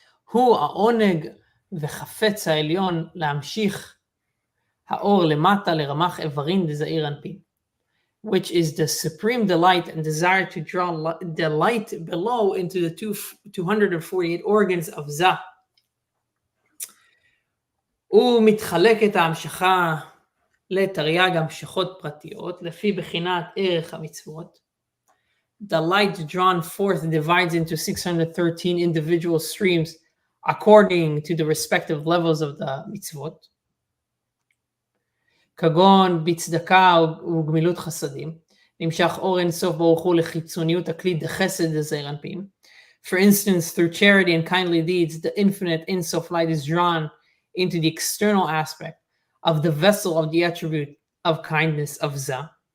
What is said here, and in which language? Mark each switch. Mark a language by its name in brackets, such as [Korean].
[Hebrew] הוא העונג וחפץ העליון להמשיך האור למטה לרמ"ח איברים דזעיר אנפין, [English] which is the supreme delight and desire to draw the light below into the 248 organs of Zah. [Hebrew] ומתחלקת ההמשכה לתרי"ג המשכות פרטיות לפי בחינת ערך המצוות. [English] The light drawn forth divides into 613 individual streams according to the respective levels of the mitzvot. [Hebrew] כגון בצדקה וגמילות חסדים, נמשך אור אין סוף ברוך הוא לחיצוניות הכלי דחסד דזעיר אנפין. [English] For instance, through charity and kindly deeds, the infinite Ein Sof light is drawn into the external aspect of the vessel of the attribute of kindness of Zah.